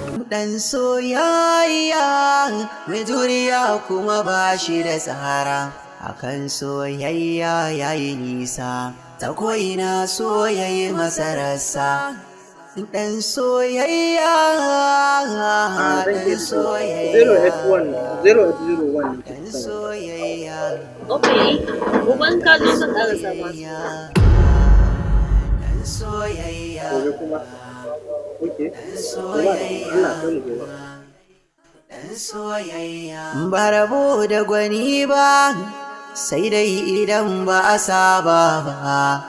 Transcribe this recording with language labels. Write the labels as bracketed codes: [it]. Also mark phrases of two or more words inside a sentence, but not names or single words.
[ha] Ɗan soyayya, mai juriya kuma ba shi da tsara. Akan soyayya ya yi nisa, ta ko'ina so ya yi masa rassa. Ɗan soyayya, Ah, zan ɗan iya tuna. soyayya, [en] Zero eight one, zero eight zero one [ha] ne ɗan kuka sani. soyayya. Ok, gobe in ka zo zan ƙara sama. Ɗan soyayya. Gobe kuma. Ok. Ɗan To ba damuwa, Allah ya kai mu gobe. soyayya. Ɗan soyayya. Ba rabo da gwani ba, sai dai idan ba a saba ba.